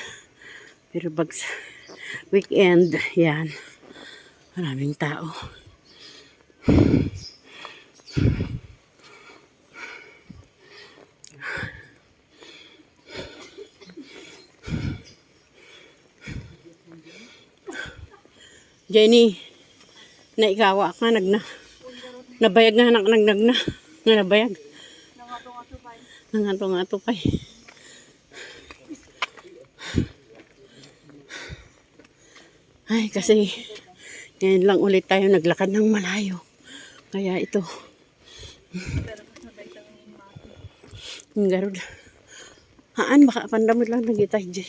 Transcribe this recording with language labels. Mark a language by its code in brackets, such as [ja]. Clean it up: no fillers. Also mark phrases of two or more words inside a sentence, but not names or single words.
[tl] Pero pag weekend, yan, maraming tao. [ilo] Jenny, naikawa ka, nabayag nga, nabayag. Nangato-ngato pa. [tl] Ay, kasi ngayon lang ulit tayo naglakad ng malayo. Kaya ito. Ang garod. Haan, baka pandamot lang lagi tayo dyan.